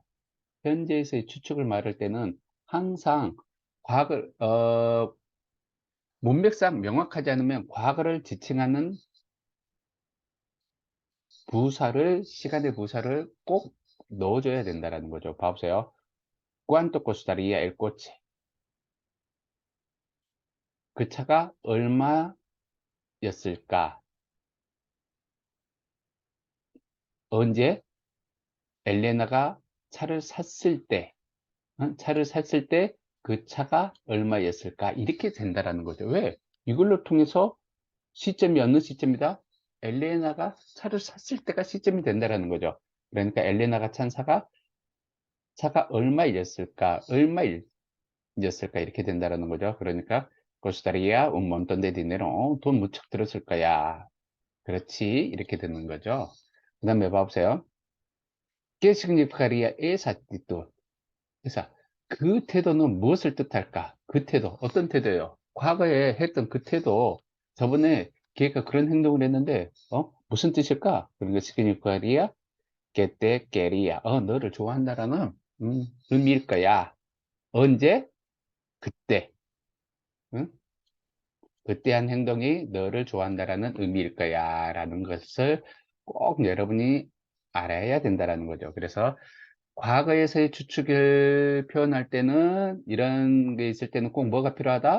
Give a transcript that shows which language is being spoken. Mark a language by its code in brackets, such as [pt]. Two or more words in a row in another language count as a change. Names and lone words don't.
[ko] 현재에서의 추측을 말할 때는 항상 과거를 문맥상 명확하지 않으면 과거를 지칭하는 부사를 시간의 부사를 꼭 넣어줘야 된다는 거죠. 봐보세요. [es] ¿Cuánto costaría el coche? [ko] 그 차가 얼마였을까? 언제? 엘레나가 차를 샀을 때, 차를 샀을 때 그 차가 얼마였을까? 이렇게 된다라는 거죠. 왜? 이걸로 통해서 시점이 어느 시점이다? 엘레나가 차를 샀을 때가 시점이 된다라는 거죠. 그러니까 엘레나가 찬 차가 얼마였을까? 얼마였을까? 이렇게 된다라는 거죠. 그러니까 [es] costaría un montón de dinero. [ko] 돈 무척 들었을 거야. 그렇지. 이렇게 되는 거죠. 그 다음에 봐보세요. [es] ¿Qué significaría esa actitud? [ko] 그래서 그 태도는 무엇을 뜻할까? 그 태도, 어떤 태도예요? 과거에 했던 그 태도, 저번에 걔가 그런 행동을 했는데, 무슨 뜻일까? [es] 그러니까 significaría que te quería. [ko] 너를 좋아한다라는 의미일 거야. 언제? 그때. 응? 그때 한 행동이 너를 좋아한다라는 의미일 거야. 라는 것을 꼭 여러분이 알아야 된다라는 거죠. 그래서 과거에서의 추측을 표현할 때는 이런 게 있을 때는 꼭 뭐가 필요하다?